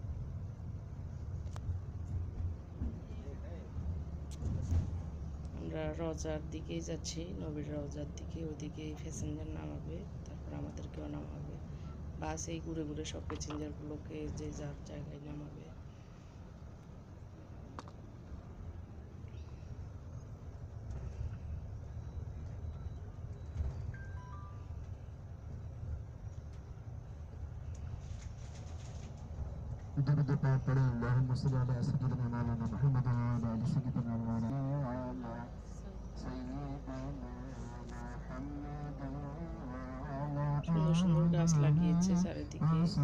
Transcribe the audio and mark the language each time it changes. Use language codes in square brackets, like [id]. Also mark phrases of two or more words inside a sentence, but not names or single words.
[bn] আমরা রওজার দিকেই যাচ্ছি, নবীর রওজার দিকে। ওইদিকেই প্যাসেঞ্জার নামাবে, তারপর আমাদেরকেও নামাবে। বাস এই ঘুরে ঘুরে সব প্যাসেঞ্জারগুলোকে যে যার জায়গায় নামাবে। [ur] درود پاک پڑھیں [ar] اللہم صلی علی سیدنا مولانا محمد وعلی آل سیدنا مولانا سیدنا محمد [bn] সুন্দর সুন্দর গাছ লাগিয়েছে চারিদিকে।